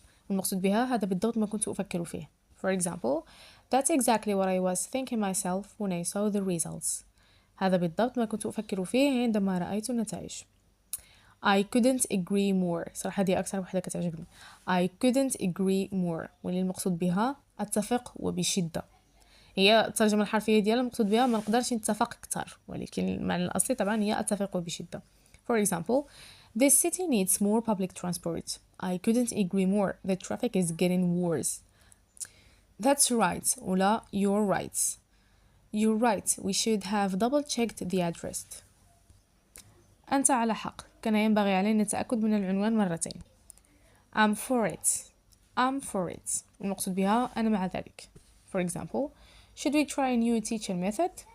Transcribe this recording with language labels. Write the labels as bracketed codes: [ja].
[ar] المقصود بها هذا بالضبط ما كنت أفكر فيه. [en] for example that's exactly what I was thinking myself when I saw the results. [ar] هذا بالضبط ما كنت أفكر فيه عندما رأيت النتائج. [en] I couldn't agree more. [ar] صراحة دي أكثر وحدة كتعجبني. [en] I couldn't agree more [ar] واللي المقصود بها أتفق وبشدة. هي الترجمة الحرفية ديالها المقصود بها ما نقدرش نتفق أكثر ولكن المعنى الأصلي طبعا هي أتفق وبشدة. [en] for example this city needs more public transport. I couldn't agree more. The traffic is getting worse. That's right [ar] ولا [en] you're right. We should have double checked the address. [ar] أنت على حق. كان ينبغي علينا التأكد من العنوان مرتين. [en] I'm for it. [ar] المقصود بها أنا مع ذلك. [en] for example should we try a new teaching method?